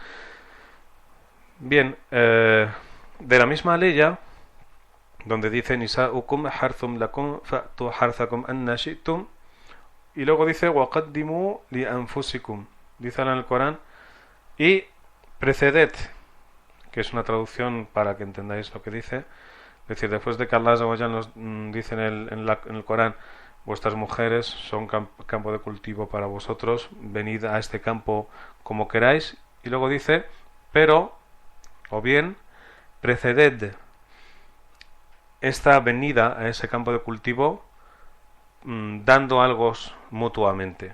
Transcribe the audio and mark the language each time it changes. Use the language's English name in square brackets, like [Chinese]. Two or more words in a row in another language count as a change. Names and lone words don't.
[Spanish] Bien, de la misma ley ya, donde dice [Arabic] نساؤكم حرث لكم فأتوا حرثكم أنى شئتم, [Spanish] y luego dice waqaddimu [Arabic] لأنفسكم, [Spanish] dice en el Corán, y preceded, que es una traducción para que entendáis lo que dice, es decir, después de que Allah nos dice en el Corán: vuestras mujeres son campo de cultivo para vosotros, venid a este campo como queráis, y luego dice: pero, o bien, preceded esta venida a ese campo de cultivo dando algo mutuamente.